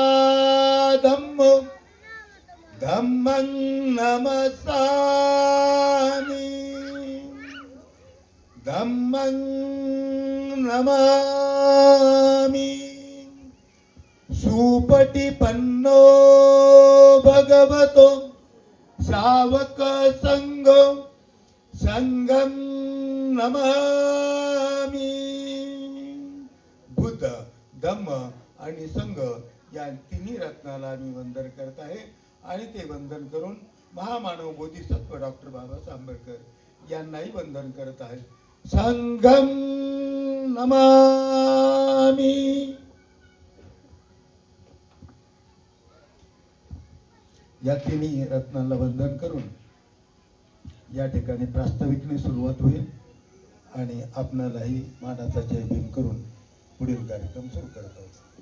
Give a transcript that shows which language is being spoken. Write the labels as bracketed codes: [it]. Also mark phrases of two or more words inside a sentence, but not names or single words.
[pi] धम्मं नमस्सामि धम्मं नमामि सुपटिपन्नो भगवतो शावक संघं नमामि. [mr] बुद्ध धम्म आणि संघ या तिन्ही रत्नाला मी वंदन करत आहे आणि ते वंदन करून महामानव बोधिसत्व डॉक्टर बाबासाहेब आंबेडकर यांनाही वंदन करत आहे. [pi] संघं नमामि. [mr] या तिन्ही रत्नांना वंदन करून या ठिकाणी प्रास्ताविकने सुरुवात होईल आणि आपणालाही मानाचा जय भीम करून पुढील कार्यक्रम सुरू करत आहोत.